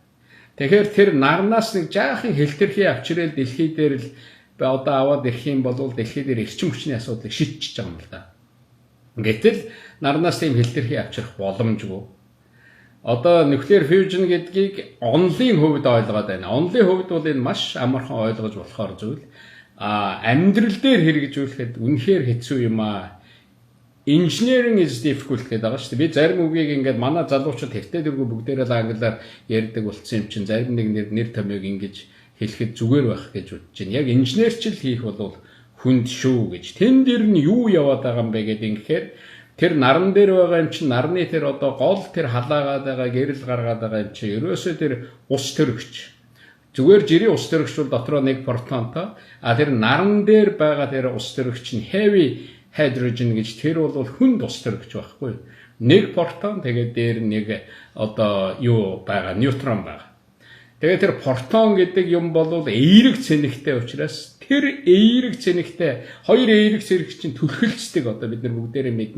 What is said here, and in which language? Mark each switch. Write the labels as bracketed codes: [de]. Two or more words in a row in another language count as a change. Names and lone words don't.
[mn] Тэгэхээр тэр нарнаас нэг жаахан хэлтэрхий авчирэл дэлхий дээр л одоо аваад ирэх юм бол дэлхий дээр эрчим хүчний асуудлыг шийдчихэж байгаа юм л да. Гэтэл нарнаас тийм хэлтэрхий авчрах боломжгүй. Одоо [en] nuclear fusion [mn] гэдгийг онлын хувьд ойлгоод байна. Онлын хувьд бол энэ маш амархан ойлгож болохоор зүйл. Амьдрал дээр хэрэгжүүлэхэд үнэхээр хэцүү юм аа. [en] Engineering is difficult [mn] гэдэг байгаа шүү дээ. Би зарим үгийг ингээд манай залуучууд хэрэгтэй дэргүй бүгдээрээ л англиар ярьдаг болсон юм чинь зарим нэг нэр томьёог ингэж хэлэхэд зүгээр байх гэж бодож байна. Яг инженерчил хийх бол хүнд шүү гэж. Тэн дээр нь юу яваад байгаа юм бэ гэдэг ингэхээр тэр наран дээр байгаа юм чинь нарны тэр одоо гол тэр халаагаад байгаа гэрэл гаргаад байгаа юм чинь ерөөсөө тэр ус төрөгч. Зүгээр жирийн ус төрөгч бол дотроо нэг протонтой. Тэр наран дээр байгаа тэр ус төрөгч нь [en] heavy hydrogen [mn] гэж тэр бол хүнд ус төрөгч байхгүй. Нэг протон тэгээд дээр нэг одоо юу байгаа, нейтрон байгаа. Тэгээд тэр протон гэдэг юм бол эерэг цэнэгтэй учраас тэр эерэг цэнэгтэй хоёр эерэг цэнэг чинь түлхэлцдэг одоо бид нар бүгдээрээ мэднэ.